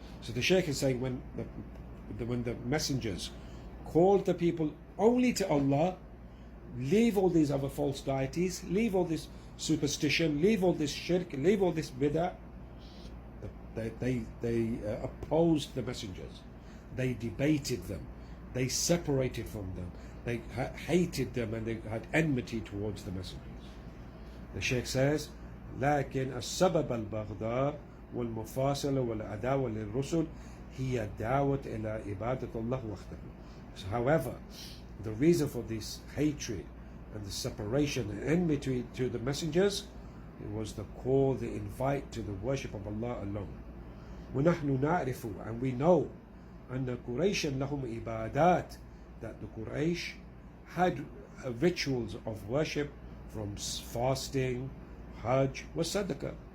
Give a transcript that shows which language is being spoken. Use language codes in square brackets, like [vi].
[en] So the Shaykh is saying when the messengers called the people only to Allah, leave all these other false deities, leave all this superstition, leave all this shirk, leave all this bid'ah, They opposed the messengers. They debated them. They separated from them. They hated them, and they had enmity towards the messengers. The Shaykh says, [ar] لكن السبب البغضاء والمفاصلة والعداوة للرسل هي دعوة إلى عبادة الله وحده. [en] However, the reason for this hatred and the separation and enmity to the messengers, it was the call, the invite to the worship of Allah alone. [ar] ونحن نعرف, [en] and we know, [ar] أن قريشا لهم عبادات, [en] that the Quraysh had rituals of worship, from fasting, Hajj, was Sadaqah.